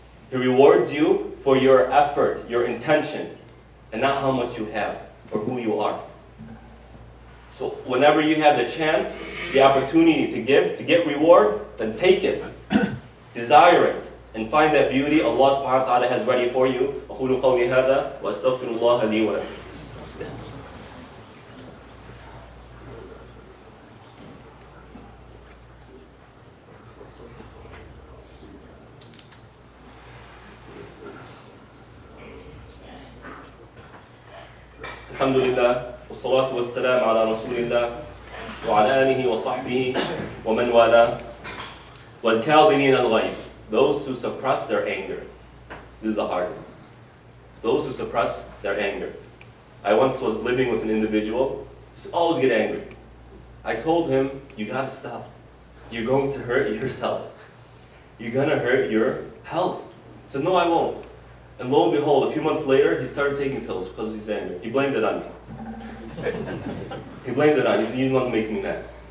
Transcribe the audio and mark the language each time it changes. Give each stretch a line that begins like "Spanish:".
English: He rewards you for your effort, your intention, and not how much you have or who you are. So whenever you have the chance, the opportunity to give, to get reward, then take it. Desire it. And find that beauty Allah subhanahu wa ta'ala has ready for you.
Arabic: أقول قولي هذا وأستغفر الله لي ولكم. الحمد لله والصلاة والسلام على رسول الله وعلى آله وصحبه ومن والاه والكاظمين الغيظ.
English: Those who suppress their anger. This is a hard one. Those who suppress their anger. I once was living with an individual who always get angry. I told him, you gotta stop. You're going to hurt yourself. You're gonna hurt your health. He said, no, I won't. And lo and behold, a few months later, he started taking pills because he's angry. He blamed it on me. He blamed it on me. He said, you didn't want to make me mad.